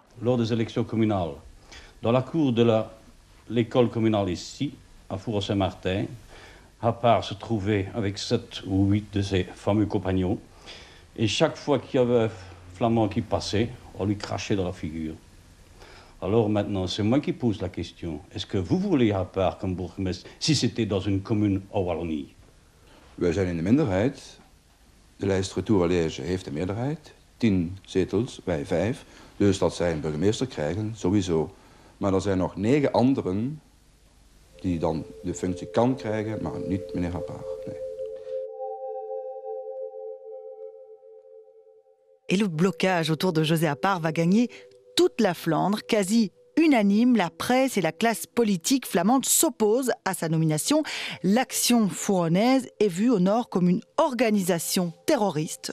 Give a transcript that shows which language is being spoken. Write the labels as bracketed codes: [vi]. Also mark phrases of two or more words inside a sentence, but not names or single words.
[fr] Lors des élections communales, dans la cour de l'école communale ici, à Fourreau-Saint-Martin, Appart se trouvait avec 7 ou 8 de ses fameux compagnons. Et chaque fois qu'il y avait un flamand qui passait, on lui crachait dans la figure. Alors maintenant, c'est moi qui pose la question. Est-ce que vous voulez Appart comme bourgmestre si c'était dans une commune en Wallonie? [nl] Wij zijn in de minderheid. De lijst Retour à Liège heeft de meerderheid. 10 zetels, wij 5. Dus dat zij een burgemeester krijgen, sowieso. Maar er zijn nog 9 anderen die dan de functie kan krijgen, maar niet meneer Appart. Nee. [fr] Et le blocage autour de José Appart va gagner toute la Flandre, quasi unanime. La presse et la classe politique flamande s'opposent à sa nomination. L'Action Fouronnaise est vue au nord comme une organisation terroriste.